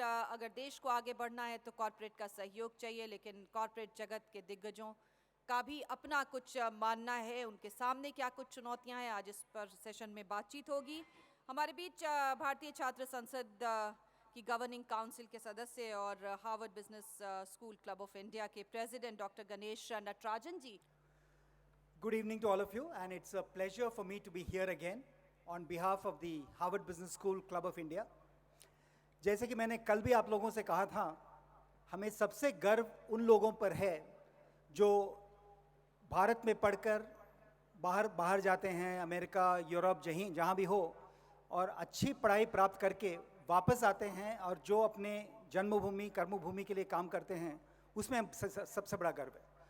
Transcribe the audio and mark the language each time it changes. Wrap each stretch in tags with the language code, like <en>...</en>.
<hi>अगर देश को आगे बढ़ना है तो कॉरपोरेट का सहयोग चाहिए, लेकिन कॉरपोरेट जगत के दिग्गजों का भी अपना कुछ मानना है। उनके सामने क्या कुछ चुनौतियां हैं, आज इस पर सेशन में बातचीत होगी। हमारे बीच भारतीय छात्र संसद की गवर्निंग काउंसिल के सदस्य और Harvard business school club of India के president doctor Ganesh Natarajan ji.</hi> <en>Good evening to all of you, and it's a pleasure for me to be here again on behalf of the Harvard Business School Club of India.</en> <hi>जैसे कि मैंने कल भी आप लोगों से कहा था, हमें सबसे गर्व उन लोगों पर है जो भारत में पढ़कर बाहर जाते हैं, अमेरिका, यूरोप, जहाँ भी हो, और अच्छी पढ़ाई प्राप्त करके वापस आते हैं और जो अपने जन्मभूमि, कर्मभूमि के लिए काम करते हैं, उसमें सबसे बड़ा गर्व है।</hi>